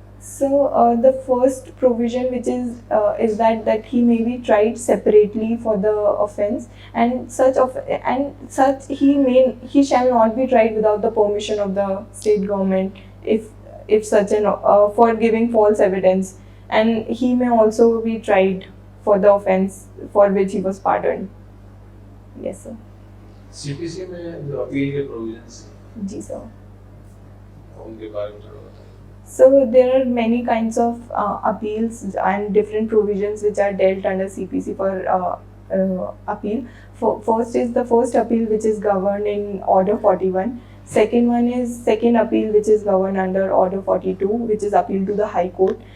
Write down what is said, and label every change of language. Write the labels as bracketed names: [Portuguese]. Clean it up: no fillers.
[English] So the first provision, which is that he may be tried separately for the offence, and such he shall not be tried without the permission of the state government if such an for giving false evidence, and he may also be tried for the offence for which he was pardoned. Yes, sir. [Hindi] CPC में जो appeal के provisions हैं, जी sir. उनके बारे में थोड़ा बताइए. [English] So there are many kinds of appeals and different provisions which are dealt under CPC for appeal. First is the first appeal, which is governed in Order 41. Second one is second appeal, which is governed under Order 42, which is appeal to the High Court.